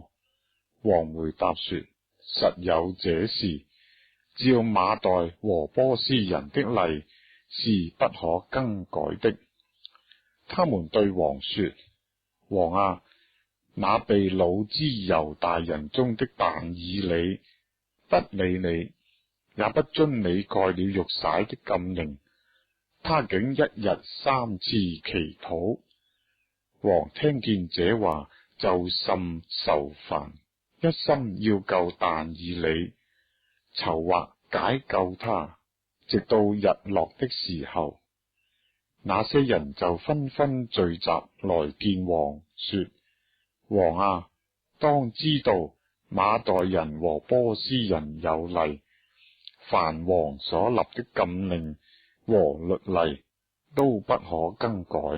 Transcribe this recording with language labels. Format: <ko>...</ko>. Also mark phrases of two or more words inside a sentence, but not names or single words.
<zh>王回答說：實有這事，照馬代和波斯人的例是不可更改的。他們對王說：王啊，那被擄之猶大人中的但以理，不理你，也不遵你蓋了玉璽的禁令，他竟一日3次祈禱。王聽見這話，就甚愁煩，一心要救但以理，籌劃解救他，直到日落的時候。那些人就紛紛聚集來見王，說：王啊，當知道馬代人和波斯人有例，凡王所立的禁令和律例都不可更改。</zh>